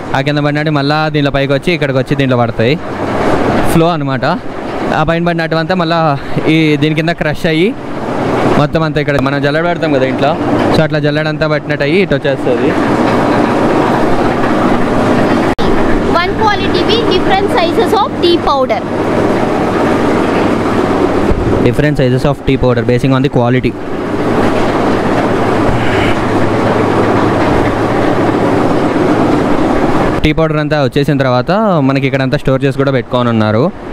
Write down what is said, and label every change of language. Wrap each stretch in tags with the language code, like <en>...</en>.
<te>ఆ కింద పడినట్టు మళ్ళీ దీంట్లో పైకి వచ్చి ఇక్కడికి వచ్చి దీంట్లో పడతాయి. ఫ్లో అనమాట. ఆ పైన పడినట్టు అంతా మళ్ళీ ఈ దీని కింద క్రష్ అయ్యి మొత్తం అంతా ఇక్కడ మనం జల్లెడ పెడతాం కదా ఇంట్లో. సో అట్లా జల్లెడంతా పట్టినట్టు అయ్యి ఇటు వచ్చేస్తుంది.</te> <en>One quality be different sizes of tea powder. Different sizes of tea powder basing on the quality.</en> <te>Tea powder అంతా వచ్చేసిన తర్వాత మనకి ఇక్కడ అంతా స్టోర్ చేసి కూడా పెట్టుకొని ఉన్నారు.</te>